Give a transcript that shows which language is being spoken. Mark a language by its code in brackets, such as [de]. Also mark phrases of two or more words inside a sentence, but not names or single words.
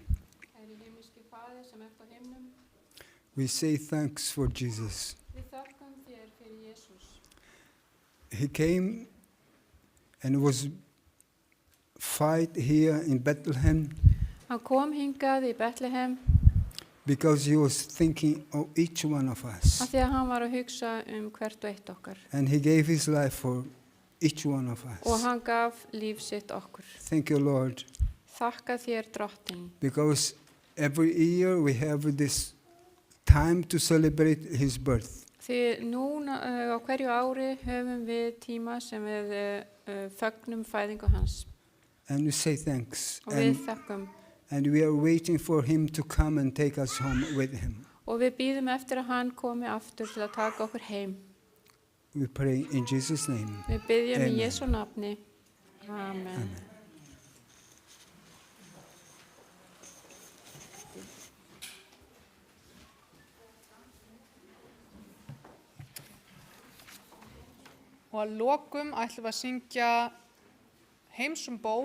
[is] Kæri himneski Faðir sem ert á himnum, [en] we say thanks for Jesus. [is] við þökkum þér fyrir Jesús. [en] He came and was fight here in Bethlehem [is] Hann kom hingað í Betlehem [en] because he was thinking of each one of us. [is] af því að hann var að hugsa hvert og eitt okkar. [en] And he gave his life for each one of [is] Og [en] us. [is] hann gaf líf sitt okkur. [en] Thank you, Lord, [is] Þakka þér drottinn. [en] because every year we have this time to celebrate his birth. [is] Því núna á hverju ári höfum við tíma sem við fögnum fæðingu hans. [en] And we say thanks. [is] Og við þakkum. [en] And we are waiting for him to come and take us home with him. [is] Og við býðum eftir að hann komi aftur til að taka okkur heim. [en] We pray in Jesus' name. [is] Við byggjum í [en] Amen. [is] Jesu nafni. Amen. Og að lokum ætlum við að syngja Heimsum ból.